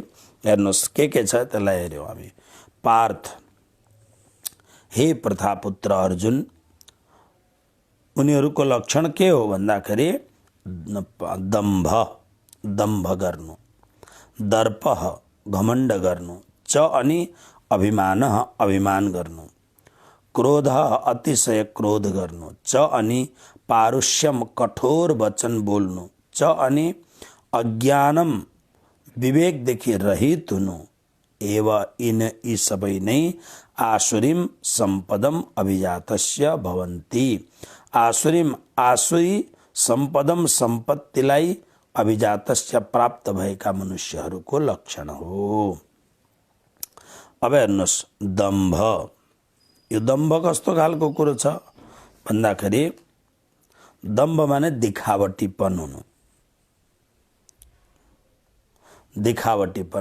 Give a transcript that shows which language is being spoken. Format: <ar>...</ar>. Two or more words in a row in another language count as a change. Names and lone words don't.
<ne>हेर्नुहोस् के छ त्यसलाई हेऱ्यौँ हामी। पार्थ, हे प्रथापुत्र अर्जुन, उनीहरूको लक्षण के हो भन्दाखेरि दम्भ गर्नु, दर्प घमण्ड गर्नु, च अनि अभिमान अभिमान गर्नु, क्रोध अतिशय क्रोध गर्नु, च अनि पारुष्यम कठोर वचन बोल्नु, च अनि अज्ञानम विवेकदेखि रहित हुनु, एव यी सबै नै</ne> <sa>आसुरीम सम्पदम अभिजातस्य भवन्ति। आसुरी सम्पदम</sa> <ne>सम्पत्तिलाई अभिजातस्य प्राप्त भएका मनुष्यहरूको लक्षण हो। अब हेर्नुहोस् दम्भ, यो दम्भ कस्तो खालको कुरो छ भन्दाखेरि दम्भ माने दिखावटीपन हुनु, दिखावटीपन।</ne>